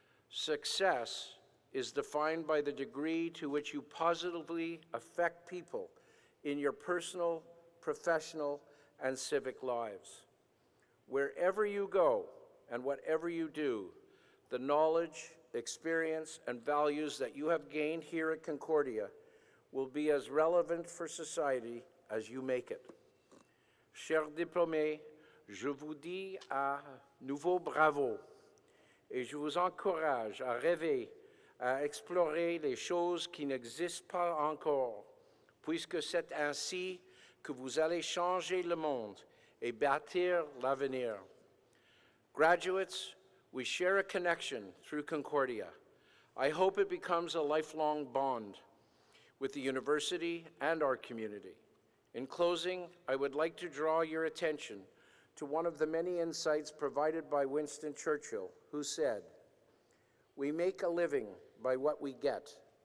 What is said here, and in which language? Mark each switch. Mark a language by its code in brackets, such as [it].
[en] Success is defined by the degree to which you positively affect people in your personal, professional, and civic lives. Wherever you go and whatever you do, the knowledge, experience, and values that you have gained here at Concordia will be as relevant for society as you make it. [fr] Chers diplômés, je vous dis à nouveau bravo et je vous encourage à rêver, à explorer les choses qui n'existent pas encore, puisque c'est ainsi que vous allez changer le monde et bâtir l'avenir. [en] Graduates, we share a connection through Concordia. I hope it becomes a lifelong bond with the university and our community. In closing, I would like to draw your attention to one of the many insights provided by Winston Churchill, who said, "We make a living by what we get.